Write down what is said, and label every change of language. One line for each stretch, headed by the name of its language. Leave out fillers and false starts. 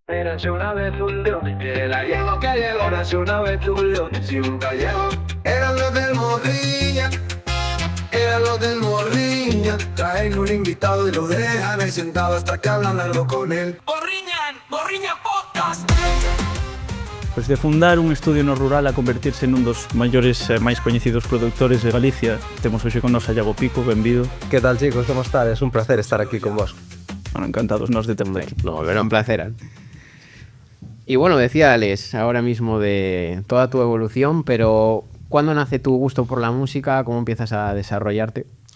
Spanish: Érase una vez un león, el gallego que llegó. Érase una vez un león y un gallego. Eran los del Morriña, eran los del Morriña. Traen un invitado y lo dejan ahí sentado hasta que hablan algo con él. Morriña Podcast.
Galician: Pois de fundar un estudio no rural a convertirse nun dos maiores e máis coñecidos produtores de Galicia, temos hoxe con nos a Iago Pico, benvido.
Spanish: ¿Qué tal, chicos? ¿Cómo estás? Es un placer estar aquí con vos.
Galician: Bueno, encantados nos de terte aquí.
Spanish: No, pero un placer. Y bueno, decía Alex ahora mismo de toda tu evolución, pero ¿cuándo nace tu gusto por la música? ¿Cómo empiezas a desarrollarte?